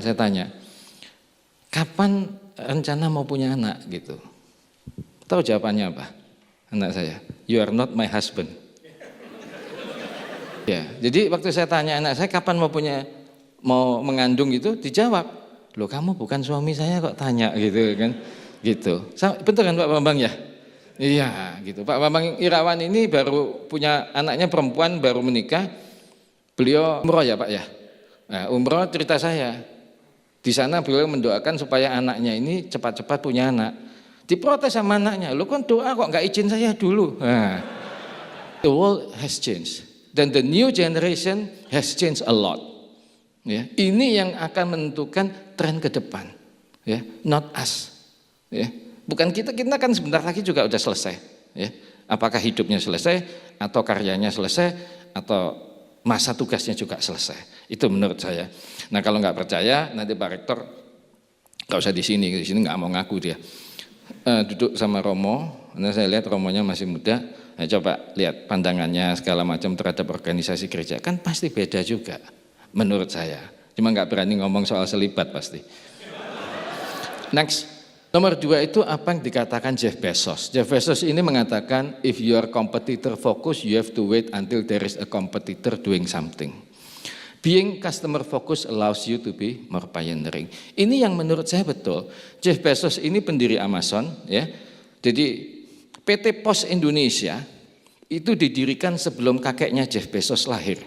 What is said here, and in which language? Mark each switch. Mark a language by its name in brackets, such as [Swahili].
[Indonesian] Saya tanya, kapan rencana mau punya anak gitu? Tahu jawabannya apa? Anak saya, [English] you are not my husband. [Indonesian] Ya, jadi waktu saya tanya anak saya kapan mau mengandung gitu, dijawab, loh kamu bukan suami saya kok tanya gitu kan, gitu. Betul kan Pak Bambang ya? Iya, gitu. Pak Bambang Irawan ini baru punya anaknya perempuan, baru menikah. Beliau umroh ya Pak ya. Nah, umroh cerita saya. Di sana beliau mendoakan supaya anaknya ini cepat-cepat punya anak. Diprotes sama anaknya, lo kan doa kok nggak izin saya dulu. [English] Nah, the world has changed. Dan the new generation has changed a lot. [Indonesian] Ya, ini yang akan menentukan tren ke depan. Ya, [English] not us. [Indonesian] Ya, bukan kita kan sebentar lagi juga udah selesai. Ya, apakah hidupnya selesai atau karyanya selesai atau masa tugasnya juga selesai. Itu menurut saya. Nah kalau nggak percaya nanti Pak Rektor nggak usah di sini nggak mau ngaku dia. Duduk sama Romo. Nah saya lihat Romonya masih muda. Nah, coba lihat pandangannya segala macam terhadap organisasi gereja, kan pasti beda juga menurut saya. Cuma nggak berani ngomong soal selibat pasti. Next, nomor 2 itu apa yang dikatakan Jeff Bezos. Jeff Bezos ini mengatakan [English] if your competitor focus, you have to wait until there is a competitor doing something. Being customer focus allows you to be more pioneering. [Indonesian] Ini yang menurut saya betul. Jeff Bezos ini pendiri Amazon, ya. Jadi PT Pos Indonesia itu didirikan sebelum kakeknya Jeff Bezos lahir.